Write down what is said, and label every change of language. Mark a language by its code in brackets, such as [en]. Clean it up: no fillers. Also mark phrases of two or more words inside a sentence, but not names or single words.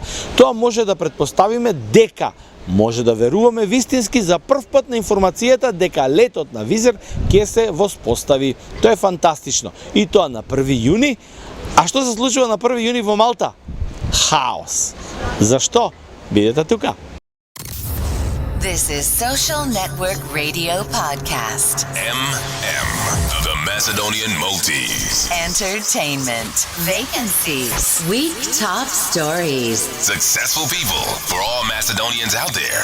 [mk] Тоа може да предпоставиме дека може да веруваме вистински за прв пат на информацијата дека летот на Визер ќе се воспостави. Тоа е фантастично. И тоа на 1 јуни. А што се случува на 1 јуни во Малта? Хаос. Зашто? Бидете тука. [en] This is Social Network Radio Podcast. The Macedonian Multis. Entertainment. Vacancies. Week top stories. Successful people for all Macedonians out there.